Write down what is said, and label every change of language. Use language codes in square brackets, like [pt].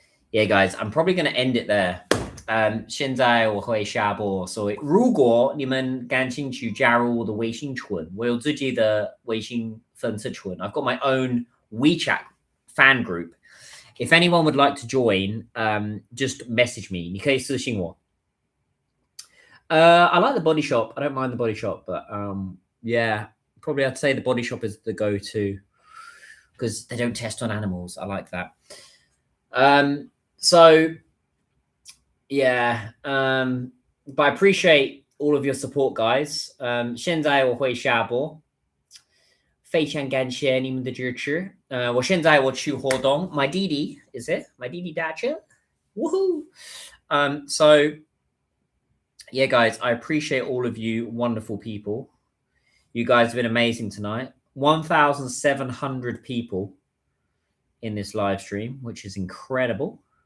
[en] Yeah, guys, I'm probably going to end it there. [zh] 现在我会下播，所以如果你们感兴趣加入我的微信群，我有自己的微信粉丝群。 [en] I've got my own WeChat fan group. If anyone would like to join, just message me. [zh] 你可以私信我。 [en] I like the Body Shop. I don't mind the Body Shop, but yeah, probably I'd say the Body Shop is the go-to because they don't test on animals. I like that. So yeah, but I appreciate all of your support, guys. [zh] 现在我会下播，非常感谢你们的支持。我现在我去活动，my 弟弟 [en] is it? My [zh] 弟弟打车， [en] woohoo! So yeah, guys, I appreciate all of you wonderful people. You guys have been amazing tonight. 1,700 people in this live stream, which is incredible.